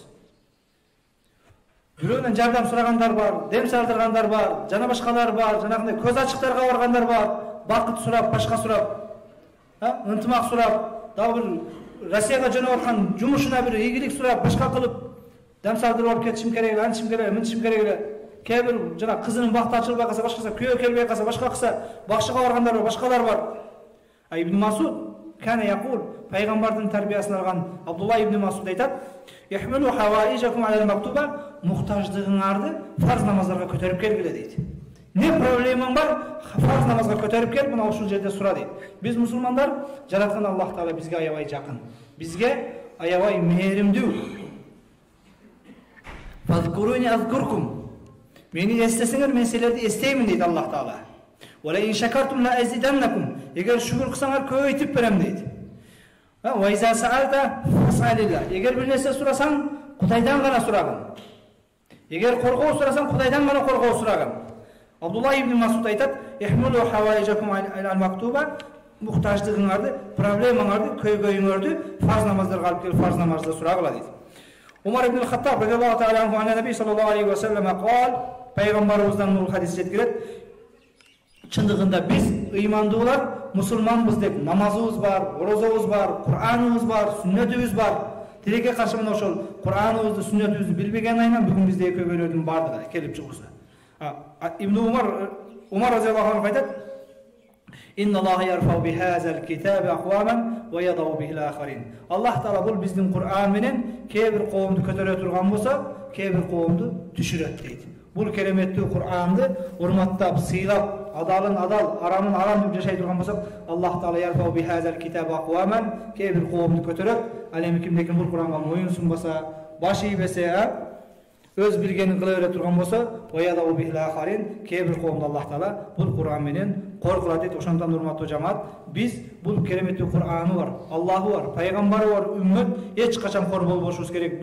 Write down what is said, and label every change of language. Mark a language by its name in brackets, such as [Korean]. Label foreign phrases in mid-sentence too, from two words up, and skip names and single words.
[Kyrgyz] Бирөөнөн жардам сурагандар бар, дем сардыргандар бар, жана башкалар бар, жанагындай көз ачыктарга баргандар бар, бакыт сурап, башка сурап, ынтымак сурап, дагы бир Россияга жөнөп аткан жумушуна бир ийгилик сурап, башка кылып, дем сардырып алып кетишим керек эле, антишим керек эле, мынтишим керек эле. Кээ бир жана кызынын бакыты ачылбай калса, башкасы күйөө келбей калса, башка кылса, бакчыга баргандар бар, башкалар бар. [Arabic] Ибн Масуд كان يقول, [Kyrgyz] Пайгамбардын тарбиясын алган Абдулла ибн Масуд айтат: [Arabic] "احملوا حوائجكم على المكتوبة", [Kyrgyz] муктаждыгыңарды фарз намаздарга көтөрүп келгиле дейт. Не проблемаң бар, фарз намазга көтөрүп кел, мына ушул жерде сура дейт. Биз мусулмандар, жараткан Аллах Таала бизге аябай жакын, бизге аябай мээримдүү. [Arabic] فاذكروني أذكركم, [Kyrgyz] мени эстесеңер, мен силерди эстеймин дейт Аллах Таала. [Arabic] ولئن شكرتم لأزيدنكم, [Kyrgyz] эгер шүкүр кылсаңар көбөйтүп берем дейт. [Arabic] وإذا سألت فاسأل الله, [Kyrgyz] эгер бир нерсе сурасаң, Кудайдан гана сурагын. Эгер коргоо сурасаң, Кудайдан гана коргоо сурагын. Абдулла ибн Масуд айтат: [Arabic] "احملوا حوائجكم على المكتوبة", [Kyrgyz] муктаждыгыңарды, проблемаңарды, көйгөйүңөрдү фарз намаздарга алып келип, фарз намазда сурагыла дейт. [Arabic] عمر بن الخطاب رضي الله تعالى عنه عن النبي صلى الله عليه وسلم قال, [Kyrgyz] пайгамбарыбыздан бул хадис жеткирет: "Чындыгында биз ыймандуулар, мусулманбыз деп намазыбыз бар, орозобуз бар, Кураныбыз бар, сүннөтүбүз бар. Тилекке каршы мына ошол Кураныбызды, сүннөтүбүздү билбеген айынан бүгүн бизде көйгөйлөрдүн бардыгы келип чыгуусу." Ибн Умар [Arabic] رضي الله عنه [Kyrgyz] айтат: [Arabic] "إن الله يرفع بهذا الكتاب أقواما ويضع به آخرين." [Kyrgyz] Аллах Таала бул биздин Кур'ан менен кээ бир коомду көтөрө турган болсо, кээ бир коомду түшүрөт дейт. Бул кереметтүү Кур'анды урматтап, сыйлап, адалын адал, арамын арам деп жашай турган болсок, [Arabic] الله تعالى يرفع بهذا الكتاب أقواما, [Kyrgyz] кээ бир коомду көтөрөт. Ал эми кимдеки бул Кур'анга моюн сунбаса, баш ийбесе, өз билгенин кыла бере турган болсо, [Arabic] ويضع به آخرين, [Kyrgyz] кээ бир коомду Аллах Таала бул Кур'ан менен коркулат дейт. Ошондон урматтуу жамаат, биз бул кереметтүү Кур'аны бар, Аллахы бар, пайгамбары бар үммөт эч качан кор болбошубуз керек.